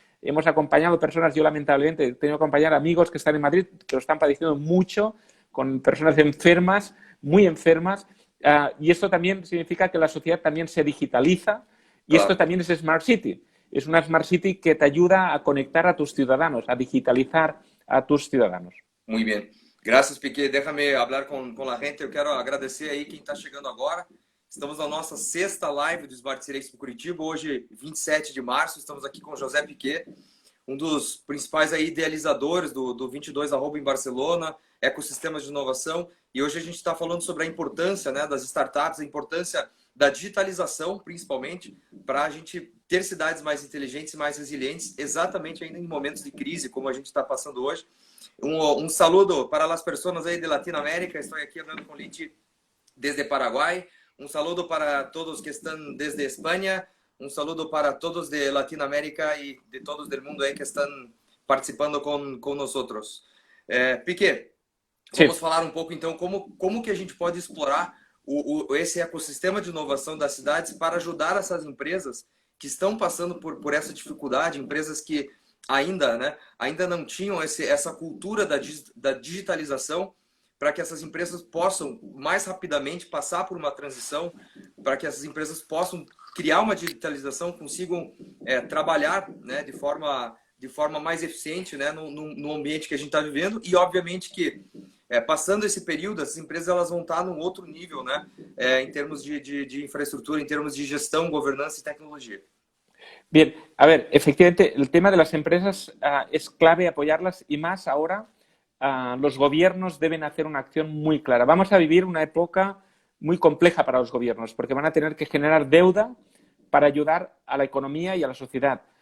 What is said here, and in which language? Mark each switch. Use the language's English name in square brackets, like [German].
[Spanish] Hemos acompañado personas, yo lamentablemente he tenido que acompañar amigos que están en Madrid, que lo están padeciendo mucho, con personas enfermas, muy enfermas. Y esto también significa que la sociedad también se digitaliza y esto Claro. también es Smart City. Es una Smart City que te ayuda a conectar a tus ciudadanos, a digitalizar a tus ciudadanos. [Portuguese] Muito bem. Graças, Piquet. [Spanish] Déjame hablar [Portuguese] com a gente. Eu quero agradecer aí quem está chegando agora. Estamos na nossa sexta live do Smart City Expo Curitiba, hoje, 27 de março. Estamos aqui com o José Piquet, um dos principais aí idealizadores do 22 em Barcelona, ecossistemas de inovação. E hoje a gente está falando sobre a importância, né, das startups, a importância da digitalização, principalmente, para a gente ter cidades mais inteligentes e mais resilientes, exatamente ainda em momentos de crise, como a gente está passando hoje. [Spanish] Un saludo para las personas ahí de Latinoamérica. Estoy aquí hablando con Lichi desde Paraguay. Un saludo para todos que están desde España. Un saludo para todos de Latinoamérica y de todos del mundo ahí que están participando con nosotros. Piquet, vamos falar um pouco então como que a gente pode explorar esse ecossistema de inovação das cidades para ajudar essas empresas que estão passando por essa dificuldade, empresas que ainda não tinham essa cultura da digitalização, para que essas empresas possam mais rapidamente passar por uma transição, para que essas empresas possam criar uma digitalização, consigam trabalhar, né, de forma mais eficiente, né, no ambiente que a gente está vivendo. E obviamente que passando esse período, essas empresas elas vão estar num outro nível, né, em termos de infraestrutura, em termos de gestão, governança e tecnologia. Bien, a ver, efectivamente el tema de las empresas es clave apoyarlas y más ahora los gobiernos deben hacer una acción muy clara. Vamos a vivir una época muy compleja para los gobiernos porque van a tener que generar deuda para ayudar a la economía y a la sociedad.